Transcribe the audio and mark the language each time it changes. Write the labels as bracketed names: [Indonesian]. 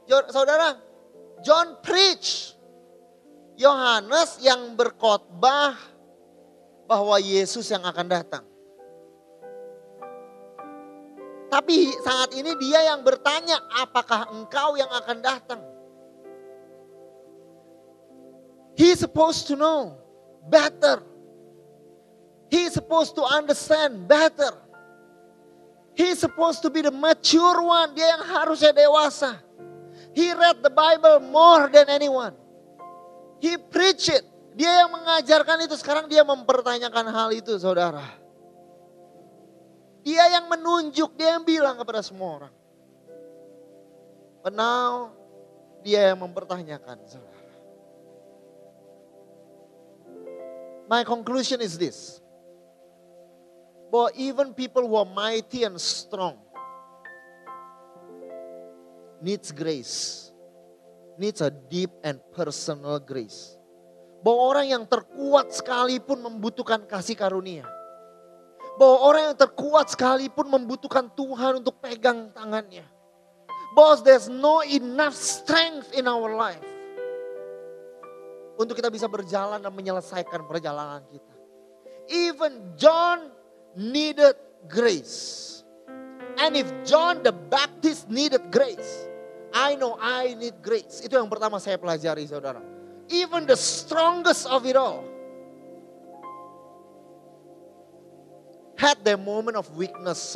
[Indonesian] Saudara, [English] John preach. [Indonesian] Yohanes yang berkhotbah bahwa Yesus yang akan datang. Tapi saat ini dia yang bertanya, apakah engkau yang akan datang? [English] He's supposed to know better. He's supposed to understand better. He's supposed to be the mature one. [Indonesian] Dia yang harusnya dewasa. [English] He read the Bible more than anyone. He preach it. [Indonesian] Dia yang mengajarkan itu. Sekarang dia mempertanyakan hal itu, saudara. Dia yang menunjuk, dia yang bilang kepada semua orang. [English] But now, [Indonesian] dia yang mempertanyakan, saudara. [English] My conclusion is this. Bahwa even people who are mighty and strong needs grace. Needs a deep and personal grace. [Indonesian] Bahwa orang yang terkuat sekalipun membutuhkan kasih karunia. Bahwa orang yang terkuat sekalipun membutuhkan Tuhan untuk pegang tangannya. [English] Bahwa there's no enough strength in our life. [Indonesian] Untuk kita bisa berjalan dan menyelesaikan perjalanan kita. [English] Even John needed grace. And if John the Baptist needed grace, I know I need grace. [Indonesian] Itu yang pertama saya pelajari, saudara. [English] Even the strongest of it all had their moment of weakness.